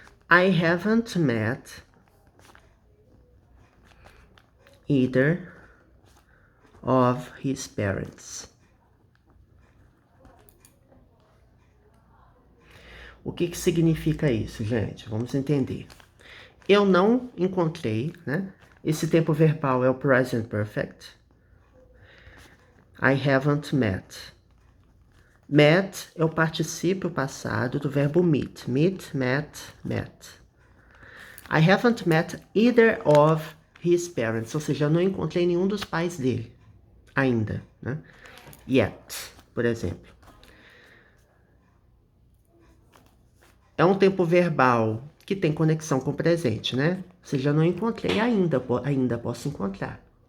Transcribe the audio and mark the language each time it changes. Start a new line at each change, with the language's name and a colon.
English: I haven't met either of his parents.
Portuguese: O que significa isso, gente? Vamos entender. Eu não encontrei, né? Esse tempo verbal é o present perfect.
English: I haven't met.
Portuguese: Met é o particípio passado do verbo meet.
English: Meet, met, met. I haven't met either of his parents.
Portuguese: Ou seja, eu não encontrei nenhum dos pais dele ainda, né? Yet, por exemplo. É um tempo verbal que tem conexão com o presente, né? Ou seja, eu não encontrei ainda, ainda posso encontrar.